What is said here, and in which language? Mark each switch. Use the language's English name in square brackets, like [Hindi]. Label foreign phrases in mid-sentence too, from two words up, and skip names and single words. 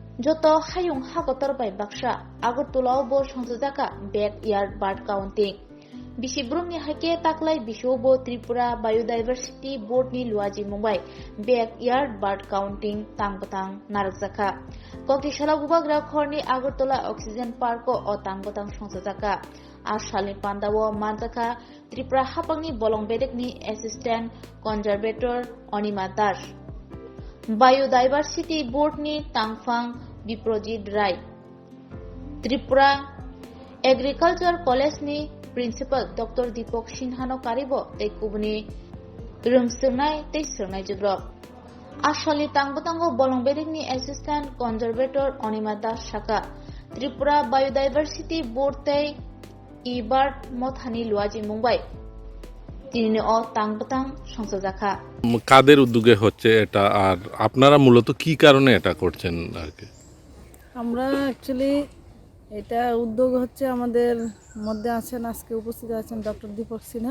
[Kok Borok] joto hayung hakotor bai baksha Agartala bo সংযোজকা [English] backyard bird counting [Kok Borok] বিশিব্রমনি হাইকে তাকলাই বিশোবো ত্রিপুরা বায়োডাইভার্সিটি বোর্ডনি লুয়াজি মুম্বাই ব্যাকইয়ার্ড [English] bird counting [Kok Borok] তাংবতাং নারকজাখা কক্টিশালা গুবাগ্রা খরনি আগরতলা অক্সিজেন পার্ক ও তাংবতাং সংযোজকা আশালি পান্দাও মানজাখা ত্রিপুরা হাপাংনি বলং বেদেকনি [English] assistant conservator [Kok Borok] অনিমা দাস বায়োডাইভার্সিটি বোর্ডনি তাংফাং বিপ্রজিৎ রায় ত্রিপুরা এগ্রিকালচার কলেজনি প্রিন্সিপাল ডক্টর দীপক সিনহানো কারিবো tei kubuni rungsirnai tei sirnai jugrok ashali tangbotango bolongbedikni [English] assistant conservator [Kok Borok] onima das shaka ত্রিপুরা বায়োডাইভার্সিটি বোর্ড tei ibart mothani luaji mumbai তিনি ও তাংবতাং সংযোজকা [Bangla] কাদের উদ্যোগে হচ্ছে এটা আর আপনারা মূলত কি কারণে এটা করছেন আর কি? আমরা অ্যাকচুয়ালি এটা উদ্যোগ হচ্ছে আমাদের মধ্যে আছেন আজকে উপস্থিত আছেন ডক্টর দীপক সিনহা।